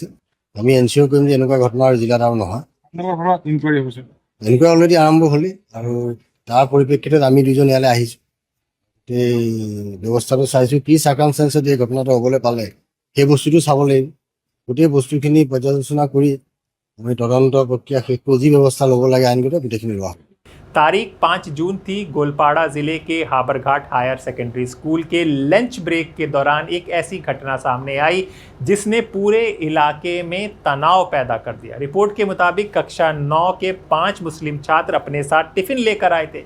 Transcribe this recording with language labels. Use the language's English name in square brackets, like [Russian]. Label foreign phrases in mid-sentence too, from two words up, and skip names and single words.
[Assamese] আমি এনচিঅ'ৰ কৰিম যে এনেকুৱা ঘটনা আৰু জিলাত আৰু নহয়। এনেকুৱা অলৰেডি আৰম্ভ হ'লেই আৰু তাৰ পৰিপ্ৰেক্ষিতত আমি দুজন ইয়ালৈ আহিছোঁ। এই ব্যৱস্থাটো চাইছোঁ, কি চাৰ্কামষ্টেঞ্চত এই ঘটনাটো হ'বলৈ পালে সেই বস্তুটো চাব লাগিব। গোটেই বস্তুখিনি পৰ্যালোচনা কৰি আমি তদন্ত প্ৰক্ৰিয়া শেষ কৰি যি ব্যৱস্থা ল'ব লাগে আইনগত গোটেইখিনি লোৱা হ'ব। [Hindi] तारीख 5 जून थी। गोलपाड़ा ज़िले के हाबरघाट हायर सेकेंडरी स्कूल के लंच ब्रेक के दौरान एक ऐसी घटना सामने आई जिसने पूरे इलाके में तनाव पैदा कर दिया। रिपोर्ट के मुताबिक कक्षा 9 के 5 मुस्लिम छात्र अपने साथ टिफ़िन लेकर आए थे।